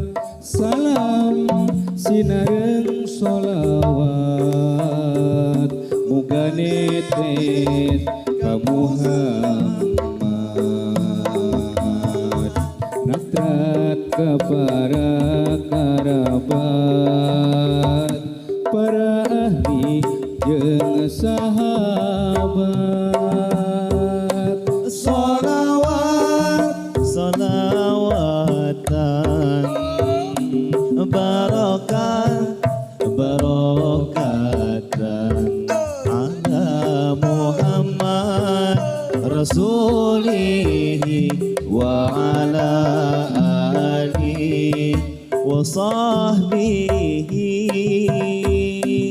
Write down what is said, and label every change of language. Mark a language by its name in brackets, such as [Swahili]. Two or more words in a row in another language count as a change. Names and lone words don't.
[Sundanese] Salam sinareng sholawat muga netes ka Muhammad natrat ka para karabat para ahli jeung sahabat. [Arabic] صلوات صلوات بركات على محمد رسوله وعلى آله وصحبه.